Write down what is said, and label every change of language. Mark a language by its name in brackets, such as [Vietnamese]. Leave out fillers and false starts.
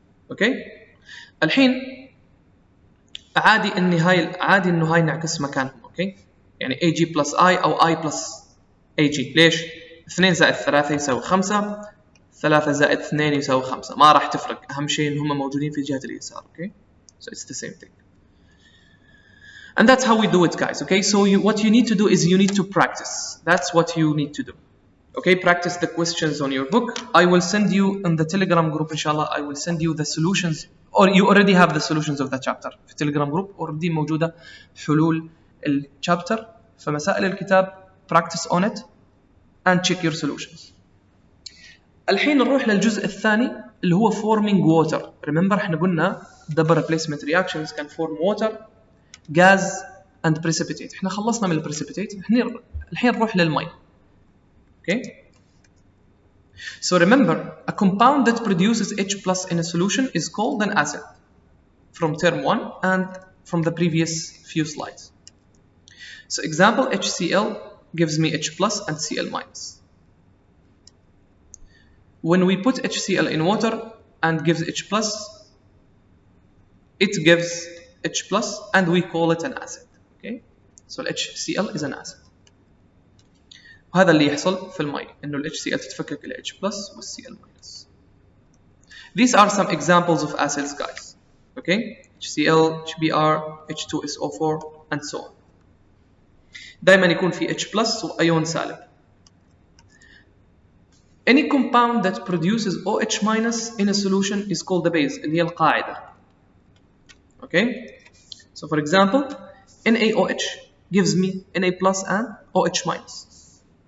[Arabic] اوكي الحين عادي انه هاي نعكس مكانهم. اوكي يعني AG plus I او I plus AG. ليش؟ 2 زائد 3 يساوي 5، 3 زائد 2 يساوي 5. ما راح تفرق، اهم شيء ان هم موجودين في جهة اليسار. [English] Okay so it's the same thing. And that's how we do it, guys. Okay, so what you need to do is you need to practice. That's what you need to do. Okay, practice the questions on your book. I will send you in the Telegram group, inshallah. I will send you the solutions, or you already have the solutions of the chapter. [Arabic] في Telegram group already موجودة حلول الchapter. فمسائل الكتاب [English] practice on it and check your solutions. [Arabic] الحين نروح للجزء الثاني اللي هو forming water. [English] Remember [Arabic] احنا قلنا [English] double replacement reactions can form water, gas and precipitate. [Arabic] احنا خلصنا من الprecipitate. الحين نروح للمي. Okay. [English] So remember, a compound that produces H plus in a solution is called an acid from term 1 and from the previous few slides. So example, HCl gives me H plus and Cl minus. When we put HCl in water and gives H plus, it gives H plus and we call it an acid. Okay. So HCl is an acid. [Arabic] وهذا اللي يحصل في المي انه ال HCl تتفكك ال H plus وال Cl minus. [English] These are some examples of acids, guys. Okay, HCl, HBr, H2SO4 and so on. [Arabic] دائما يكون في H plus وأيون سالب. [English] Any compound that produces OH minus in a solution is called a base, [Arabic] اللي هي القاعدة. [English] Okay, so for example, NaOH gives me Na plus and OH minus.